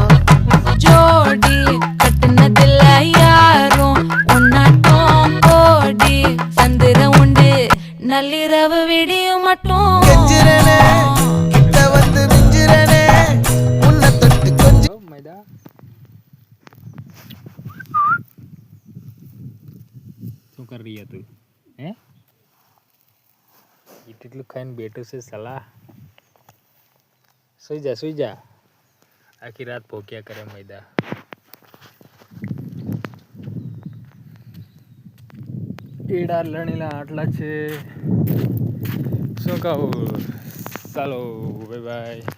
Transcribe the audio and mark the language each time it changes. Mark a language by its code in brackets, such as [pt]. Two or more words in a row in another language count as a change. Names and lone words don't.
[ta] ஜோடி கட்டுனதில்ல யாரும் ஒன்னாட்டம் கோடி சந்திர உண்டு நள்ளிரவு விடியும் மட்டும் கெஞ்சிரனே கிட்ட வந்து மிஞ்சிரனே உன்னை தொட்டு கொஞ்சம் [gu] मैदा શું કરી રહી તું હે એટલું ખાઈને બેઠું છે સલાહ સુઈ જા આખી રાત ભોક્યા કરે मैदा એડા લણીલા આટલા છે શું કહું ચાલો બાય બાય